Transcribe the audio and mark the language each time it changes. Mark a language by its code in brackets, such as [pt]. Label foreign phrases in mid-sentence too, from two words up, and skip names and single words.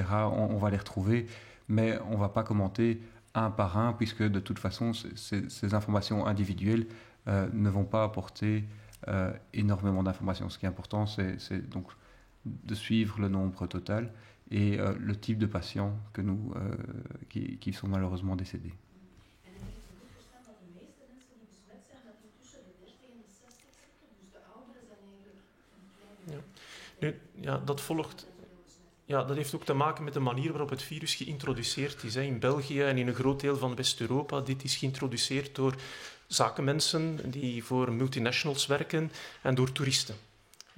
[fr] On va les retrouver, mais on ne va pas commenter un par un, puisque de toute façon, ces informations individuelles ne vont pas apporter énormément d'informations. Ce qui est important, c'est donc de suivre le nombre total et le type de patients qui sont malheureusement décédés. [nl] Ja, dat volgt. Ja, dat heeft ook te maken met de manier waarop het virus geïntroduceerd is. In België en in een groot deel van West-Europa. Dit is geïntroduceerd door zakenmensen die voor multinationals werken en door toeristen.